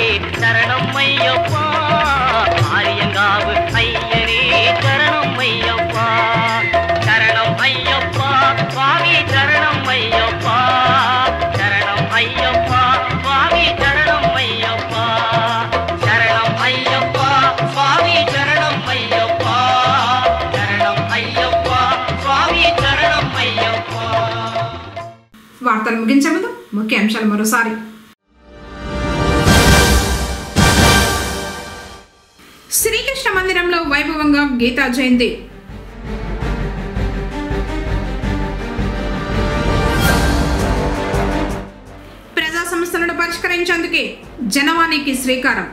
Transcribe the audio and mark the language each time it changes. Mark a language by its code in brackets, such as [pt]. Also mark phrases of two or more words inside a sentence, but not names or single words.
[ta] சரணம் ஐயப்பா ஆரியங்காவு ஐயனே சரணம் ஐயப்பா சரணம் ஐயப்பா சுவாமி சரணம் ஐயப்பா சரணம் ஐயப்பா சுவாமி சரணம் ஐயப்பா சரணம் ஐயப்பா சுவாமி சரணம் ஐயப்பா சரணம் ஐயப்பா சுவாமி சரணம் ஐயப்பா. [te] వార్తలు ముగించే ముందు ముఖ్య అంశాలు మరోసారి. శ్రీకృష్ణ మందిరంలో వైభవంగా గీతా జయంతి. ప్రజా సమస్యలను పరిష్కరించేందుకే జనవాణికి శ్రీకారం.